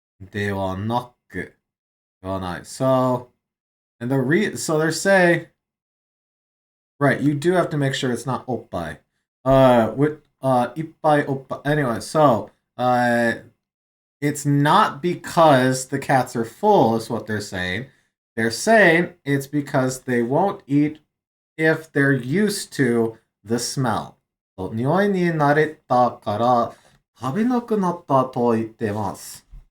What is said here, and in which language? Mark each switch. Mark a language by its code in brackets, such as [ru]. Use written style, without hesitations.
[ja] だからではなくではない. [en] And so they're saying, right, you do have to make sure it's not oppai. With ippai oppai. Anyway, so it's not because the cats are full, is what they're saying. They're saying it's because they won't eat if they're used to the smell. [ja] 匂いに慣れたから食べなくなったと言ってます.